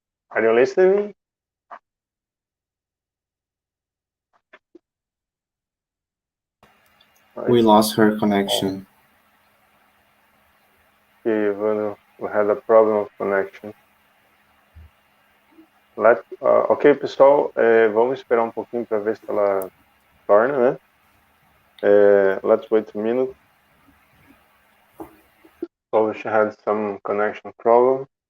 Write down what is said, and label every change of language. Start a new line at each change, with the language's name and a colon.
English: Are you listening? We lost her connection. Okay, we had a problem of connection.
Portuguese: Ok, pessoal, vamos esperar um pouquinho para ver se ela torna, né?
English: Let's wait a minute. So she had some connection problem.